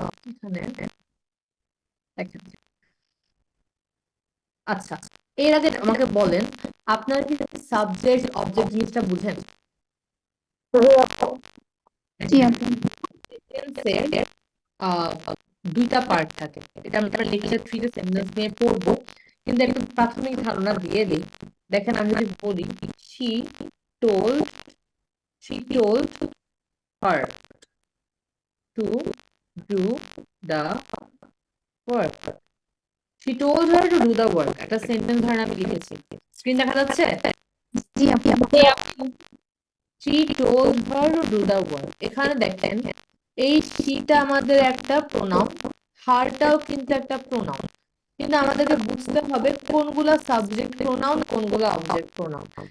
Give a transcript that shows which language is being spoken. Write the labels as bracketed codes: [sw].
[bn] এখানে দেখেন, আচ্ছা এর আগে আমাকে বলেন আপনার কি সাবজেক্ট অবজেক্ট জিনিসটা বুঝেন? জি আপু সেন্টেন্সের দুইটা পার্ট থাকে, এটা আমরা লেকচার 3 তে সেন্টেন্স নিয়ে পড়বো, কিন্তু একটু প্রাথমিক ধারণা দিয়ে দিই। দেখেন আমি যদি বলি [en] she told her to do the work. She told her to do the work, [bn] একটা সেন্টেন্স ধরেন আমি লিখেছি, স্ক্রিন দেখা যাচ্ছে? জি আপু [en] She told her to do the work, [bn] এখানে দেখেন এই sheটা আমাদের একটা প্রোনাউন, হারটাও কিন্তু একটা প্রোনাউন, কিন্তু আমাদেরকে বুঝতে হবে কোনগুলা সাবজেক্ট প্রোনাউন কোনগুলা অবজেক্ট প্রোনাউন।